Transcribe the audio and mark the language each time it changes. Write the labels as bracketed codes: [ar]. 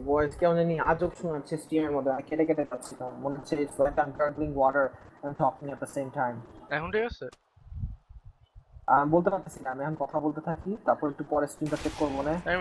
[bn] Voice কেমন জানি আজব শোনাচ্ছে স্ট্রিমের মধ্যে। আমি কেটে কেটে যাচ্ছিলাম। মনে হচ্ছে [en] it's like I'm gurgling water and talking at the same time. [bn] এখন ঠিক আছে? আমি বলতে পারতেছি না। আমি এখন কথা বলতে থাকি। তারপর একটু পরে স্ক্রিনটা চেক করব না।